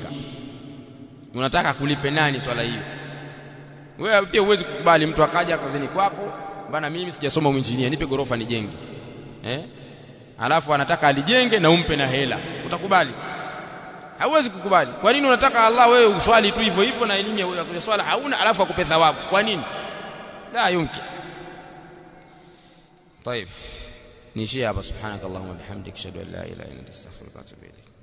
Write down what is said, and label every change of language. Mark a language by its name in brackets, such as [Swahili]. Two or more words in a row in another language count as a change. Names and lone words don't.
[Swahili] Unataka kulipe nani swala hiyo? Wewe pia huwezi kukubali mtu akaja kazini kwako, bana mimi sijasoma uinjinia, nipe gorofa nijenge. Alafu anataka alijenge na umpe na hela. Utakubali? Hauwezi kukubali. Kwa nini unataka Allah wewe uswali tu hivyo hivyo na elimu ya swala hauna, alafu akupe thawabu? Kwa nini? [Arabic] لا يمكن. طيب نشيء. سبحانك اللهم وبحمدك اشهد ان لا اله الا انت استغفرك واتوب اليك.